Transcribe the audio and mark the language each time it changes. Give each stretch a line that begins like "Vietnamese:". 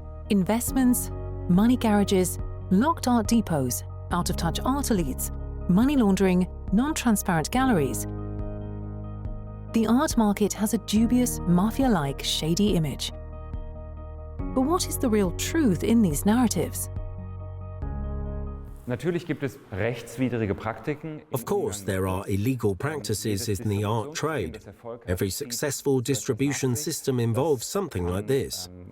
English: Investments, money garages, locked art depots, out-of-touch art elites, money laundering, non-transparent galleries. The art market has a dubious, mafia-like, shady image. But what is the real truth in these narratives?
German: Natürlich gibt es rechtswidrige Praktiken.
English: Of course, there are illegal practices in the art trade. Every successful distribution system involves something like this.